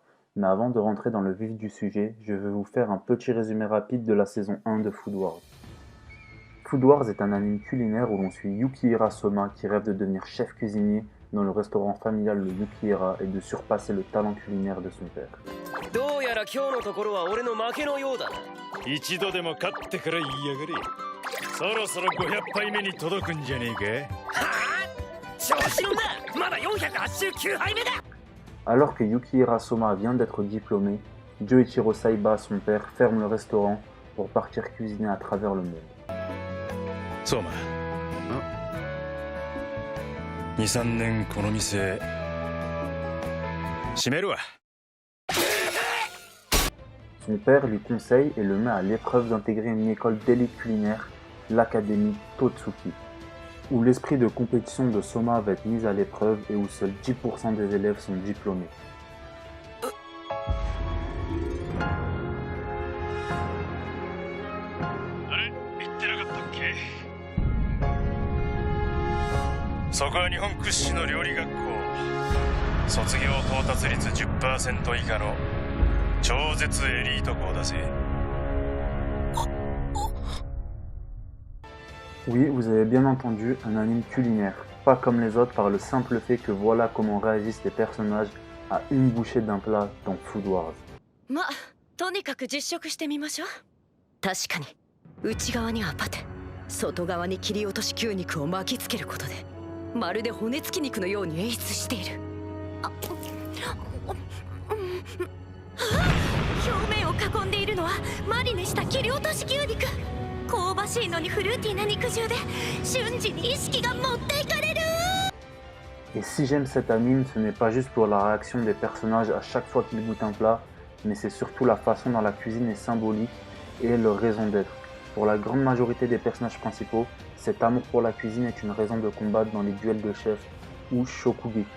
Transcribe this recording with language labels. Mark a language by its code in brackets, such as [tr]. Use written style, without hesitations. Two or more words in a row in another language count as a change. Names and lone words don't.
[fr] Mais avant de rentrer dans le vif du sujet, je vais vous faire un petit résumé rapide de la saison 1 de Food Wars. Food Wars est un anime culinaire où l'on suit Yukihira Soma qui rêve de devenir chef cuisinier dans le restaurant familial le Yukihira et de surpasser le talent culinaire de son père. [ja] どうやら今日のところは俺の負けのようだな。一度でも勝ってから言いやがれ。そろそろ500杯目に届くんじゃねえか。はあ、調子乗んな。まだ489杯目だ。 [fr] Alors que Yukihira Soma vient d'être diplômé, Joichiro Saiba, son père, ferme le restaurant pour partir cuisiner à travers le monde. [ja] そうま。2、3年この店閉めるわ。 [fr] Son père lui conseille et le met à l'épreuve d'intégrer une école d'élite culinaire, l'Académie Totsuki, où l'esprit de compétition de Soma va être mis à l'épreuve et où seuls 10% des élèves sont diplômés. [ja] あれ言ってなかったっけ。そこは日本屈指の料理学校。卒業到達率 10% 以下の超絶エリート校だぜ。 [fr] Oui, vous avez bien entendu, un anime culinaire, pas comme les autres par le simple fait que voilà comment réagissent les personnages à une bouchée d'un plat dans Food Wars. [ja] まあとにかく実食してみましょう。確かに内側にはパテ、外側に切り落とし牛肉を巻きつけることでまるで骨付き肉のように演出している。表面を囲んでいるのはマリネした切り落とし牛肉。香ばしいのにフルーティーな肉汁で瞬時に意識が持っていかれる。 [fr] Et si j'aime cet anime, ce n'est pas juste pour la réaction des personnages à chaque fois qu'ils goûtent un plat, mais c'est surtout la façon dont la cuisine est symbolique et leur raison d'être. Pour la grande majorité des personnages principaux, cet amour pour la cuisine est une raison de combattre dans les duels de chefs ou shokugeki.